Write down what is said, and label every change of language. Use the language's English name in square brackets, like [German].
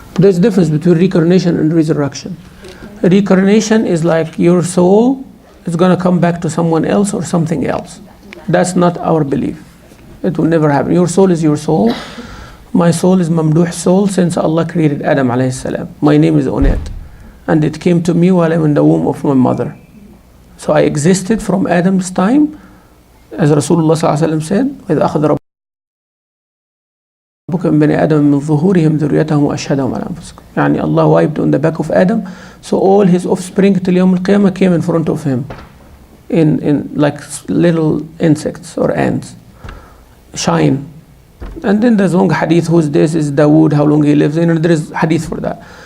[English] There's a difference between reincarnation and resurrection. Reincarnation is like your soul is going to come back to someone else or something else. That's not our belief. It will never happen. Your soul is your soul. My soul is Mamdouh's soul since Allah created Adam alayhi salam. My name is Onet. And it came to me while I'm in the womb of my mother. So I existed from Adam's time, as Rasulullah ﷺ said, [Arabic] وَإِذْ أَخَذَ رَبُّكَ مِنْ بَنِي آدَمَ مِنْ ظُهُورِهِمْ ذُرِّيَّتَهُمْ وَأَشْهَدَهُمْ عَلَى أَنفُسِهِمْ. [English] يعني Allah wiped on the back of Adam, so all his offspring till Yawm al-Qiyamah came in front of him, in like little insects or ants, shine. And then there's long hadith, who's this, is Dawood, how long he lives, there is hadith for that.